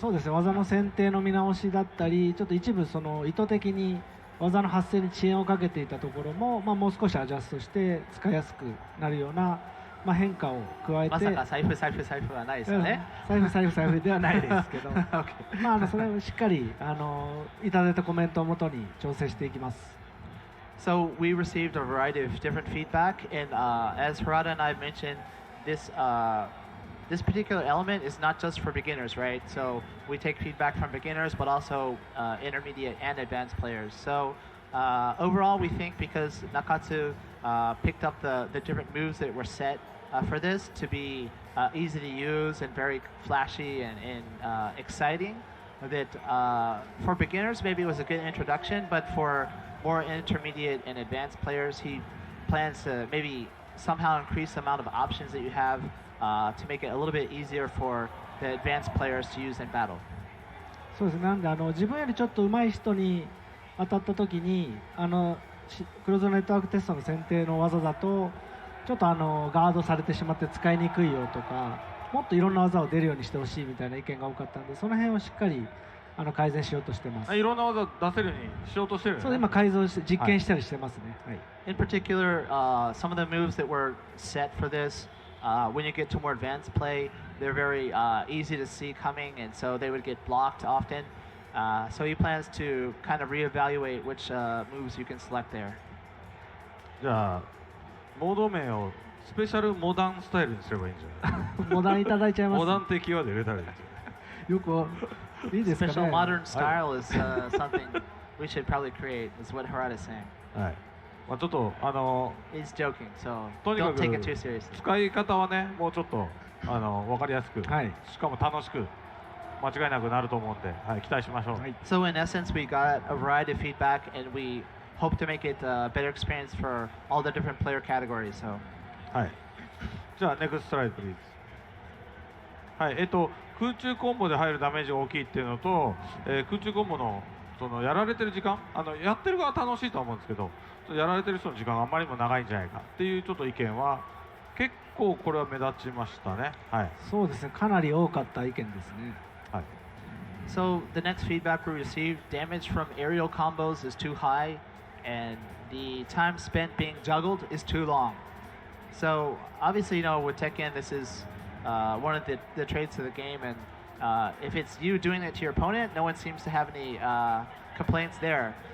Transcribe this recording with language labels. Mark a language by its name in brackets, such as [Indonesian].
[Japanese] そうですね、技の選定の見直しだったり、ちょっと一部その意図的に技の発生に遅延をかけていたところも、もう少しアジャストして使いやすくなるような、変化を加えて、まさか財布はないですよね。財布ではないですけど、それをしっかりいただいたコメントをもとに調整していきます。 [English] So we received a variety of different feedback, and as Harada and I mentioned, this particular element is not just for beginners, right? So we take feedback from beginners, but also intermediate and advanced players. So overall, we think because Nakatsu picked up the different moves that were set for this to be easy to use and very flashy and exciting, that for beginners maybe it was a good introduction, but for more intermediate and advanced players, he plans to maybe somehow increase the amount of options that you have to make it a little bit easier for the advanced players to use in battle. [Japanese] そうですね、なんで自分よりちょっと上手い人に当たった時にクローズドネットワークテストの選定の技だとちょっとガードされてしまって使いにくいよとか、もっといろんな技を出るようにしてほしいみたいな意見が多かったんで、その辺をしっかり改善しようとしてます。いろんな技出せるようにしようとしてる、ね、そう、今改造して実験したりしてますね。はい。 [English] In particular, some of the moves that were set for this, when you get to more advanced play, they're very easy to see coming, and so they would get blocked often. So he plans to kind of reevaluate which moves you can select there. [Japanese] じゃあモード名をスペシャルモダンスタイルにすればいいんじゃないモダンいただいちゃいます。モダンってキーワード入れたらいいんじゃないよくいいですかね。 [English] Special modern style is something we should probably create, is what Harada is saying. [Japanese] はい。ちょっと [English] He's joking, so [Japanese] とにか [English] don't take [Japanese] く [English] it too seriously. [Japanese] 使い方はね、もうちょっと分かりやすく、はい、しかも楽しく間違いなくなると思うんで、はい、期待しましょう。はい、 [English] So in essence, we got a variety of feedback, and we hope to make it a better experience for all the different player categories. So. [Japanese] はい。じゃあネクストスライドプリーズ。はい。空中コンボで入るダメージが大きいっていうのと、空中コンボのそのやられてる時間、やってる側は楽しいと思うんですけど、やられてる人の時間があんまりにも長いんじゃないかっていうちょっと意見は結構これは目立ちましたね。はい。そうですね。かなり多かった意見ですね。はい。 [English] So the next feedback we received, damage from aerial combos is too high, and the time spent being juggled is too long. So obviously, with Tekken, this is one of the traits of the game, and if it's you doing it to your opponent, no one seems to have any complaints there.